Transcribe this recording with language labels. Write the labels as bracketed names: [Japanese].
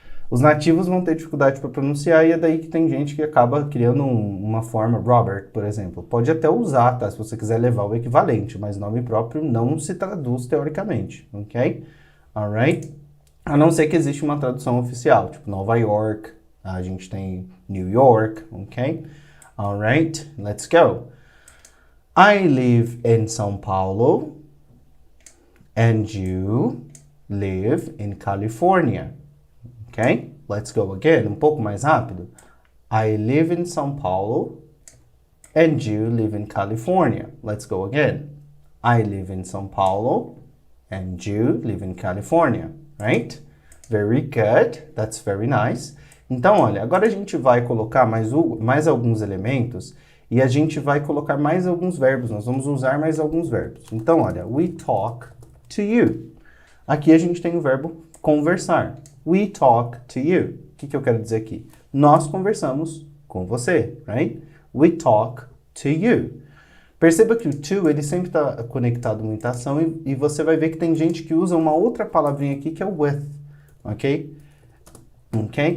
[Portuguese] Os nativos vão ter dificuldade para pronunciar e é daí que tem gente que acaba criando uma forma, Robert, por exemplo. Pode até usar, tá? Se você quiser levar o equivalente, mas nome próprio não se traduz teoricamente, ok? Alright? A não ser que existe uma tradução oficial, tipo Nova York, a gente tem New York, ok? [English] Alright, let's go. I live in São Paulo and you live in California. Ok? Let's go again. [Portuguese] Um pouco mais rápido. [English] I live in São Paulo and you live in California. Let's go again. I live in São Paulo and you live in California. Right? Very good. That's very nice. [Portuguese] Então, olha, agora a gente vai colocar mais alguns elementos e a gente vai colocar mais alguns verbos. Nós vamos usar mais alguns verbos. Então, olha, [English] we talk to you. [Portuguese] Aqui a gente tem o verbo conversar. [English] We talk to you. [Portuguese] O que eu quero dizer aqui? Nós conversamos com você, right? [English] We talk to you. [Portuguese] Perceba que o to, ele sempre está conectado a muita ação e você vai ver que tem gente que usa uma outra palavrinha aqui que é with, ok? Ok?